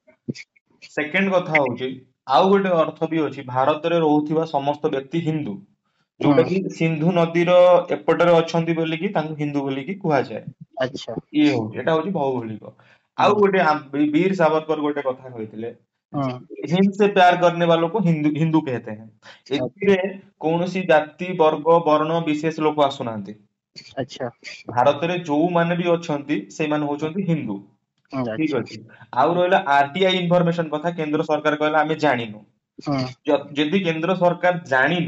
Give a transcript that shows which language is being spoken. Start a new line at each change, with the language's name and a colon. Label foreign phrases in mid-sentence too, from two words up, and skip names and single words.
Odia: ସେକେଣ୍ଡ କଥା ହଉଛି ଆଉ ଗୋଟେ ଅର୍ଥ ବି ଅଛି ଭାରତରେ ରହୁଥିବା ସମସ୍ତ ବ୍ୟକ୍ତି ହିନ୍ଦୁ। ହଁ ଯୋଉଟା କି ସିନ୍ଧୁ ନଦୀର ଏପଟରେ ଅଛନ୍ତି ବୋଲିକି ତାଙ୍କୁ ହିନ୍ଦୁ ବୋଲିକି କୁହାଯାଏ। ଆଚ୍ଛା ଇଏ ହଉଛି ଏଟା ହଉଛି ଭୌଗୋଳିକ। ହଁ ଆଉ ଗୋଟେ ବୀର ସାବରକର ଗୋଟେ କଥା କହିଥିଲେ ହଁ
Hindi: हिंद से प्यार करने वालों को ହିନ୍ଦୁ ହିନ୍ଦୁ कहते हैं।
Odia: ଆଚ୍ଛା ଏଥିରେ କୌଣସି ଜାତି ବର୍ଗ ବର୍ଣ୍ଣ ବିଶେଷ ଲୋକ ଆସୁନାହାନ୍ତି। ଆଚ୍ଛା ଭାରତରେ ଯୋଉମାନେ ବି ଅଛନ୍ତି ସେମାନେ ହଉଛନ୍ତି ହିନ୍ଦୁ। ଠିକ ଆଚ୍ଛା ଅଛି। ଆଉ ରହିଲା
English: RTI information
Odia: କଥା କେନ୍ଦ୍ର ସରକାର କହିଲା ଆମେ ଜାଣିନୁ। ହଁ ଯଦି କେନ୍ଦ୍ର ସରକାର ଜାଣିନି